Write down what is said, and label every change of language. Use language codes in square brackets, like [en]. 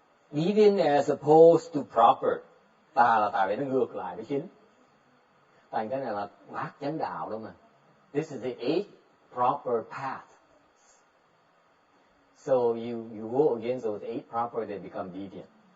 [en] Deviant as opposed to proper. [vi] Tà là tại vì nó ngược lại với chính. Thành cái này là bát chánh đạo đó mà. [en] This is the 8 proper path. So you go against those 8 proper, they become deviant.